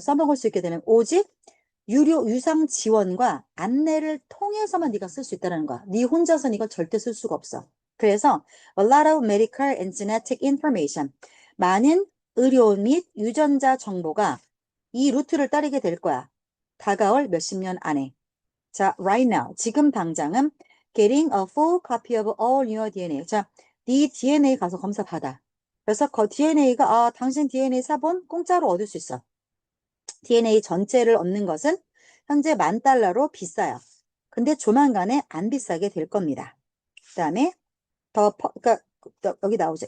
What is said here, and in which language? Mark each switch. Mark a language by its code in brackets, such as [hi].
[ko] 써먹을 수 있게 되면 오직 유료 유상 지원과 안내를 통해서만 네가 쓸 수 있다는 거야. 네 혼자서는 이걸 절대 쓸 수가 없어. 그래서 [en] a lot of medical and genetic information, [ko] 많은 의료 및 유전자 정보가 이 루트를 따르게 될 거야. 다가올 몇십 년 안에. [en] 자, right now, [ko] 지금 당장은 [en] getting a full copy of all your DNA. [ko] 자, 네 DNA 가서 검사 받아. 그래서 그 DNA가 당신 DNA 사본 공짜로 얻을 수 있어. DNA 전체를 얻는 것은 현재 10,000달러로 비싸요. 근데 조만간에 안 비싸게 될 겁니다. 그다음에 그러니까 여기 나오죠.